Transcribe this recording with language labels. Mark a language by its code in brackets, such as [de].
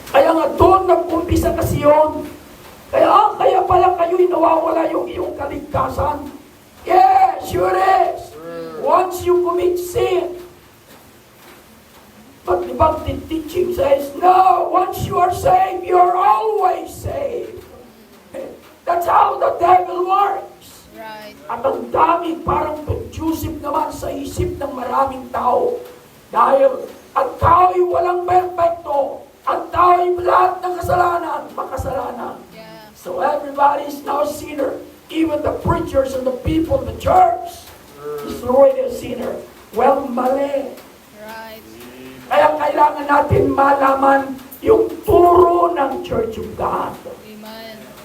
[tl] Kaya nga doon nag-umpisa kasi yun. Kaya pala kayo'y nawawala yung iyong kaligtasan. [en] Yes, sure is. Once you commit sin. But the Baptist teaching says, no, once you are saved, you're always saved. That's how the devil works. Right. [tl] At ang dami parang conducive naman sa isip ng maraming tao. Dahil ang tao'y walang perfecto. Ang tao'y lahat ng kasalanan, makasalanan. [en] everybody's now a sinner. Even the preachers and the people in the church is already a sinner. [tl] Well, mali. [en] Right. [tl] Kaya kailangan natin malaman yung turo ng Church of God. Amen.